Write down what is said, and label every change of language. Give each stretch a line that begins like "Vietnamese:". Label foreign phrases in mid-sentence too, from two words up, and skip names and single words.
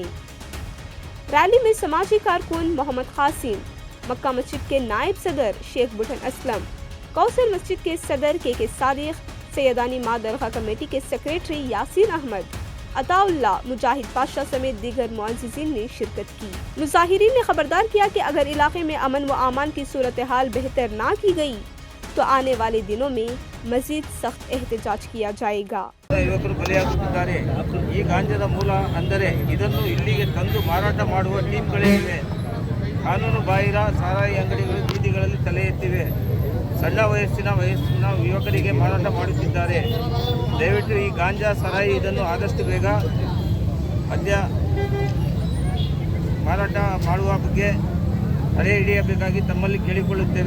Urdu: ریلی میں سماجی کارکن محمد قاسم، مکہ مسجد کے نائب صدر شیخ بٹن اسلم، کوثر مسجد کے صدر کے صادق، سیدانی ماں درگاہ کمیٹی کے سیکریٹری یاسین احمد، عطاء اللہ، مجاہد پاشا سمیت دیگر معززین نے شرکت کی. مظاہرین نے خبردار کیا کہ اگر علاقے میں امن و امان کی صورت حال بہتر نہ کی گئی تو آنے والے دنوں میں مزید سخت احتجاج کیا جائے گا.
Kannada: ಯುವಕರು ಬಲಿಯಾಗುತ್ತಿದ್ದಾರೆ। ಈ ಗಾಂಜಾದ ಮೂಲ ಅಂದರೆ ಇದನ್ನು ಇಲ್ಲಿಗೆ ತಂದು ಮಾರಾಟ ಮಾಡುವ ಟೀಮ್ಗಳೇ ಇವೆ। ಕಾನೂನು ಬಾಹಿರ ಸಾರಾಯಿ ಅಂಗಡಿಗಳು ಬೀದಿಗಳಲ್ಲಿ ತಲೆ ಎತ್ತಿವೆ। ಸಣ್ಣ ವಯಸ್ಸಿನ ಯುವಕರಿಗೆ ಮಾರಾಟ ಮಾಡುತ್ತಿದ್ದಾರೆ। ದಯವಿಟ್ಟು ಈ ಗಾಂಜಾ ಸಾರಾಯಿ ಇದನ್ನು ಆದಷ್ಟು ಬೇಗ ಮದ್ಯ ಮಾರಾಟ ಮಾಡುವ ಬಗ್ಗೆ ತಡೆ ಹಿಡಿಯಬೇಕಾಗಿ ತಮ್ಮಲ್ಲಿ ಕೇಳಿಕೊಳ್ಳುತ್ತೇವೆ।